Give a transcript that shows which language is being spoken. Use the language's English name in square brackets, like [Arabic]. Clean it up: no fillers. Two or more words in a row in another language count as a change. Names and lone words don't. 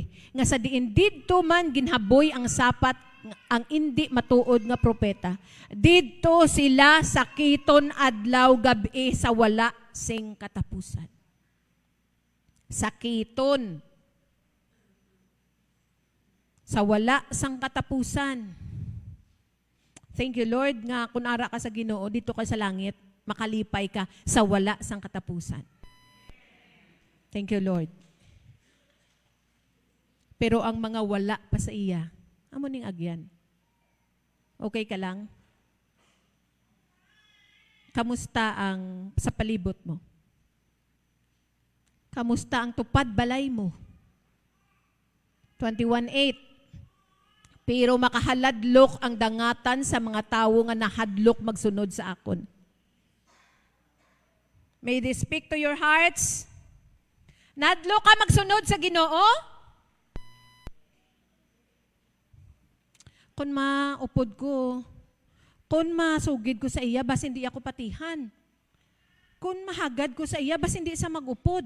[Hiligaynon] Nga sa diin didto man ginhaboy ang sapat ang hindi matuod nga propeta. Didto sila sakiton adlaw gabi sa wala sing katapusan. Sakiton. Sa wala sang katapusan. [English] Thank you Lord [Hiligaynon] nga kung ara ka sa Ginoo dito ka sa langit, makalipay ka sa wala sang katapusan. [English] Thank you Lord. [Hiligaynon] Pero ang mga wala pa sa iya, amo ning agyan. Okay ka lang? Kamusta ang sa palibot mo? Kamusta ang tupad balay mo? 21:8. Pero makahaladlok ang dangatan sa mga tawo nga nahadlok magsunod sa akon. [English] May this speak to your hearts. [Hiligaynon] Nadlok ka magsunod sa Ginoo? Kung maupod ko, kung masugid ko sa iya, bas hindi ako patihan. Kung mahagad ko sa iya, bas hindi sa magupod.